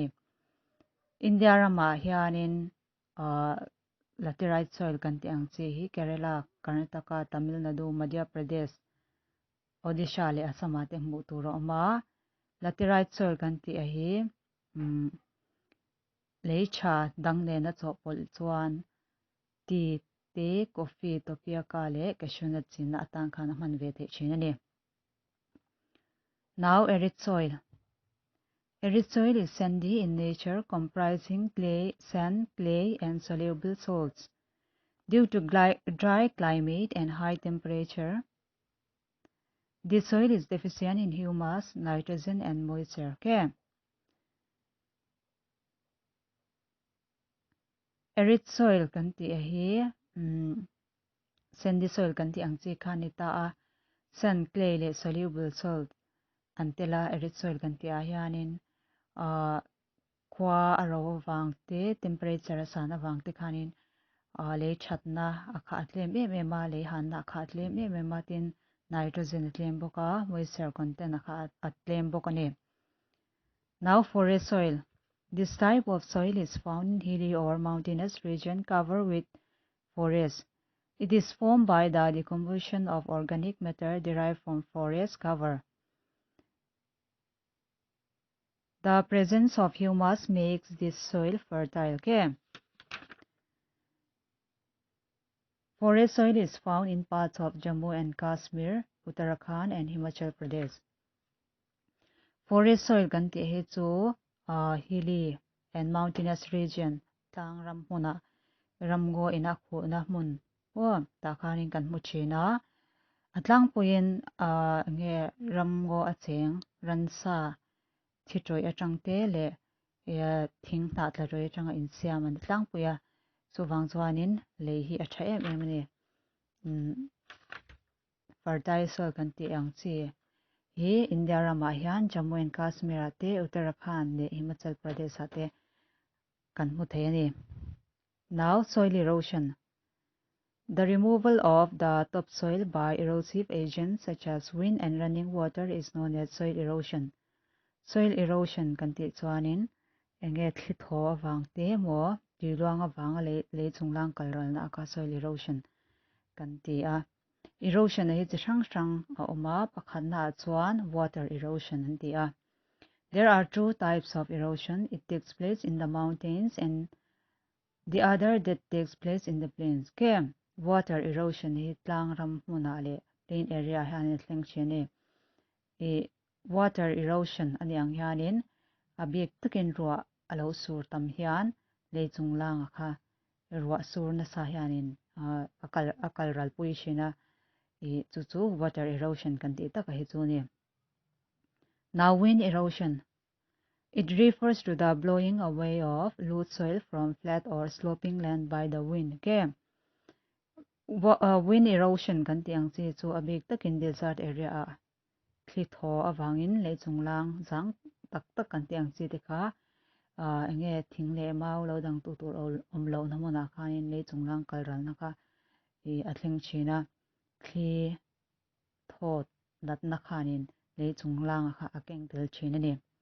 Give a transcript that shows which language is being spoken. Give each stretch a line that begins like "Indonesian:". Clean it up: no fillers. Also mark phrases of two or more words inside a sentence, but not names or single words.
Hmar: India rama hianin
English: laterite soil
Hmar: kan tiang chi hi Kerala, Karnataka, Tamil Nadu, Madhya Pradesh, Odisha le Assam te hmu tur awma.
English: Laterite soil
Hmar: kan ti a hi lei tha dang ne na chawpol chuan tea te
English: coffee tapioca
Hmar: le
English: cashew nut
Hmar: chin na atang khan man ve the thin ani.
English: Now arid soil. Arid soil is sandy in nature, comprising clay, sand, clay, and soluble salts. Due to dry climate and high temperature, this soil is deficient in humus, nitrogen, and moisture. Okay. Arid soil
Hmar: kan ti a hi
English: sandy soil
Hmar: kan ti ang chi khan ita a
English: sand, clay,
Hmar: le
English: soluble salt
Hmar: antela
English: arid soil
Hmar: kan ti a hianin khwa aro wang te temperature sana wang te khanin le thatna akha atlem em ma le hanna akha atlem em ma tin nitrogen atlem boka
English: moisture content
Hmar: akha atlem bokani.
English: Now forest soil. This type of soil is found in hilly or mountainous region covered with forest. It is formed by the decomposition of organic matter derived from forest cover. The presence of humus makes this soil fertile. Okay. Forest soil is found in parts of Jammu and Kashmir, Uttarakhand, and Himachal Pradesh. Forest soil
Hmar: kan ti he chu
English: hilly and mountainous region
Hmar: tang ram huna ramgo ina khu na mun ta khanin kan mu china atlang puin nge ramgo acheng ransa thitoi atang te le thing ta tla roi atang in siam an tlang puya chuwang chuanin le hi atha em ni
English: fertile soil
Hmar: kan ti ang chi hi India rama hian Jammu and Kashmir te Uttarakhand le Himachal Pradesh te kan hmu thei ani.
English: Now soil erosion. The removal of the topsoil by erosive agents such as wind and running water is known as soil erosion. Soil erosion
Hmar: kan ti chuanin enge thli thaw awang te mo tiluang awang le chunglang kalral na aka
English: soil erosion
Hmar: kan ti a erosion hi chi hrang a oma pakhat na chuan
English: water erosion
Hmar: an ti a.
English: There are two types of erosion. It takes place in the mountains and the other that takes place in the plains.
Hmar: Ke
English: water erosion
Hmar: hi tlang ram hmuna le
English: plain area
Hmar: hian thleng chene e
English: water erosion
Hmar: ani ang hianin abik takin ruwa alo sur tam hian leichung lang kha ruwa sur na sa hianin akal ral pui shina e chu water erosion kan ti taka hi chu ni.
English: Now wind erosion. It refers to the blowing away of loose soil from flat or sloping land by the wind. Okay. Wind erosion
Hmar: kan ti ang chi chu abik takin
English: desert area
Hmar: a thli thaw awangin leichung lang jang tak kan ti ang chi te kha enge thing le mau lo dang tu tur om lo na mo na khanin leichung lang kalral na kha e athleng china thli thaw lat na khanin leichung lang kha akeng tel china ni.